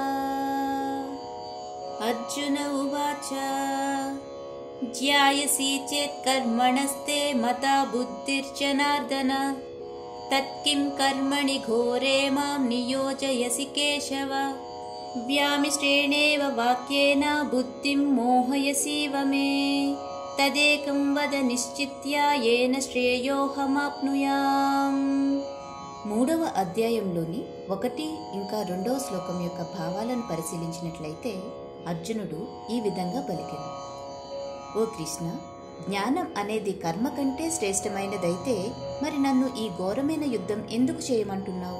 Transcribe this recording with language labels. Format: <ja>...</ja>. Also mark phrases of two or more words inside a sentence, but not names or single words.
<sa>अर्जुन उवाच ज्ञायसि चेत् कर्मणस्ते मता बुद्धिर्जनार्दन, तत्किं कर्मणि घोरे मां नियोजयसि केशव। व्यामिश्रेणेव वाक्येन बुद्धिं मोहयसीव मे, तदेकं वद निश्चित्य येन శ్రేయోహమాప్నుయామ్।</sa> <te>మూడవ అధ్యాయంలోని 1 ఇంకా 2వ శ్లోకం యొక్క భావాలను పరిశీలించినట్లయితే అర్జునుడు ఈ విధంగా పలికెను: ఓ కృష్ణ, జ్ఞానం అనేది కర్మ కంటే శ్రేష్టమైనదైతే మరి నన్ను ఈ ఘోరమైన యుద్ధం ఎందుకు చేయమంటున్నావు?</te>